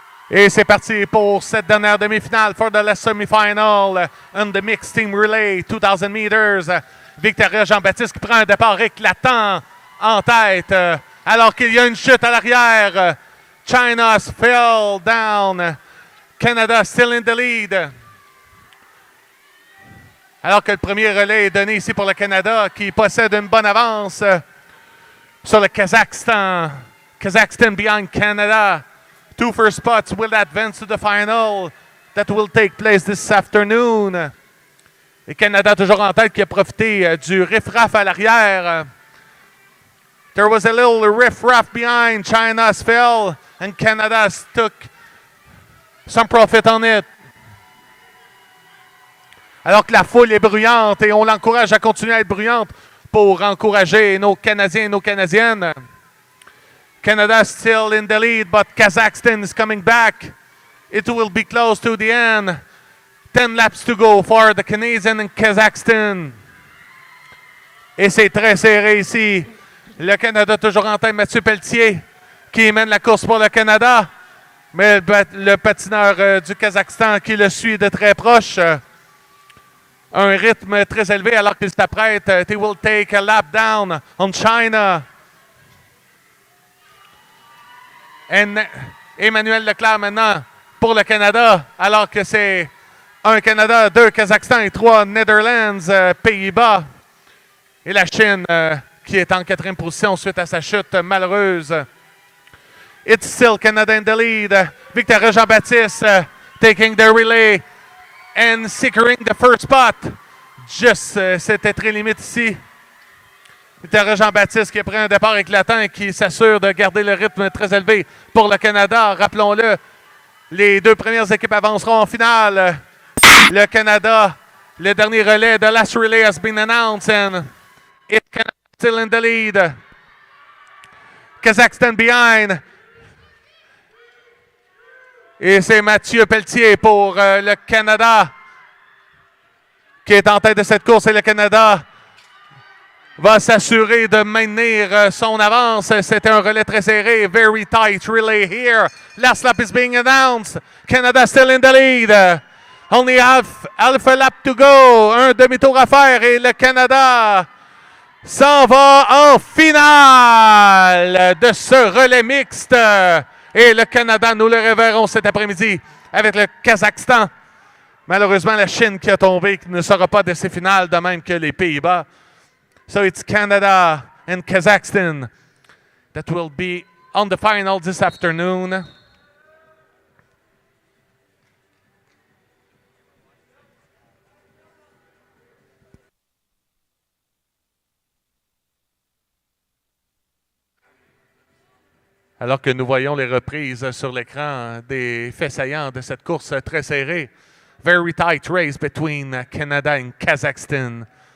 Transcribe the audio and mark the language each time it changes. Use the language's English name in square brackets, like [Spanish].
[French] Et c'est parti pour cette dernière demi-finale [English] for the semifinal on the mixed team relay, 2000 meters. [French] Victoria Jean-Baptiste qui prend un départ éclatant en tête, alors qu'il y a une chute à l'arrière. [English] China fell down. Canada still in the lead. [French] Alors que le premier relais est donné ici pour le Canada, qui possède une bonne avance sur le Kazakhstan. [English] Kazakhstan behind Canada. 2 first spots will advance to the final that will take place this afternoon. [French] Et Canada toujours en tête qui a profité du riff-raff à l'arrière. [English] There was a little riff-raff behind. China's fell and Canada's took some profit on it. [French] Alors que la foule est bruyante et on l'encourage à continuer à être bruyante pour encourager nos Canadiens et nos Canadiennes. [English] Canada still in the lead, but Kazakhstan is coming back. It will be close to the end. 10 laps to go for the Canadian and Kazakhstan. [French] Et c'est très serré ici. Le Canada toujours en tête, Mathieu Pelletier, qui mène la course pour le Canada. Mais le patineur du Kazakhstan qui le suit de très proche. Un rythme très élevé alors qu'il s'apprête. [English] They will take a lap down on China. [French] Emmanuel Leclerc maintenant pour le Canada, alors que c'est 1 Canada, 2 Kazakhstan et 3 Netherlands, Pays-Bas. Et la Chine qui est en 4e position suite à sa chute malheureuse. [English] It's still Canada in the lead. Victoria Jean-Baptiste taking the relay and securing the first spot. [French] Juste, c'était très limite ici. Victoria Jean-Baptiste qui a pris un départ éclatant et qui s'assure de garder le rythme très élevé pour le Canada. Rappelons-le, les 2 premières équipes avanceront en finale. Le Canada, le dernier relais, [English] the last relay has been announced and it's Canada still in the lead. Kazakhstan behind. [French] Et c'est Mathieu Pelletier pour le Canada qui est en tête de cette course et le Canada va s'assurer de maintenir son avance. C'était un relais très serré. [English] Very tight relay here. Last lap is being announced. Canada still in the lead. Only half a lap to go. [French] Un demi-tour à faire et le Canada s'en va en finale de ce relais mixte. Et le Canada, nous le reverrons cet après-midi avec le Kazakhstan. Malheureusement, la Chine qui a tombé, qui ne sera pas de ces finales, de même que les Pays-Bas. [English] So it's Canada and Kazakhstan that will be on the final this afternoon. [French] Alors que nous voyons les reprises sur l'écran des faits saillants de cette course très serrée. [English] Very tight race between Canada and Kazakhstan.